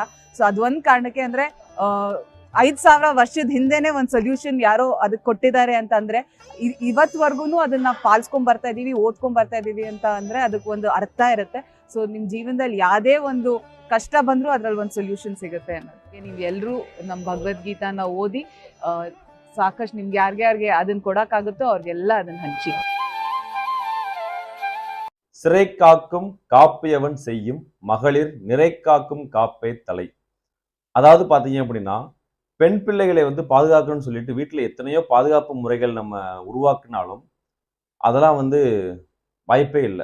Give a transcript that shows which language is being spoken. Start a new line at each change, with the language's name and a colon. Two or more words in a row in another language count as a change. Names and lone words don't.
Kannada: ಸೊ ಅದೊಂದು ಕಾರಣಕ್ಕೆ ಅಂದ್ರೆ 5,000 ವರ್ಷದ ಹಿಂದೆನೆ ಒಂದು ಸೊಲ್ಯೂಷನ್ ಯಾರೋ ಅದಕ್ಕೆ ಕೊಟ್ಟಿದ್ದಾರೆ ಅಂತ ಅಂದ್ರೆ ಇವತ್ವರೆಗೂ ಅದನ್ನ ಪಾಲಿಸ್ಕೊಂಡ್ ಬರ್ತಾ ಇದೀವಿ, ಓದ್ಕೊಂಡ್ ಬರ್ತಾ ಇದೀವಿ ಅಂತ ಅಂದ್ರೆ ಅದಕ್ಕೆ ಒಂದು ಅರ್ಥ ಇರುತ್ತೆ. ಸೊ ನಿಮ್ ಜೀವನದಲ್ಲಿ ಯಾವ್ದೇ ಒಂದು ಕಷ್ಟ ಬಂದ್ರು ಅದ್ರಲ್ಲಿ ಒಂದು ಸೊಲ್ಯೂಷನ್ ಸಿಗುತ್ತೆ ಅನ್ನೋದಕ್ಕೆ ನೀವು ಎಲ್ಲರೂ ನಮ್ಮ ಭಗವದ್ಗೀತಾನ ಓದಿ ಸಾಕಷ್ಟು ನಿಮ್ಗೆ ಯಾರ್ಯಾರಿಗೆ ಅದನ್ನ ಕೊಡಕ್ಕಾಗುತ್ತೋ ಅವ್ರಿಗೆಲ್ಲ ಅದನ್ನ ಹಂಚಿ.
Tamil: சிறை காக்கும் காப்பையவன் செய்யும் மகளிர் நிறை காக்கும் காப்பே தலை. அதாவது பார்த்தீங்க அப்படின்னா, பெண் பிள்ளைகளை பாதுகாக்கணும்னு சொல்லிட்டு வீட்டில் எத்தனையோ பாதுகாப்பு முறைகள் நம்ம உருவாக்கினாலும் அதெல்லாம் வாய்ப்பே இல்லை.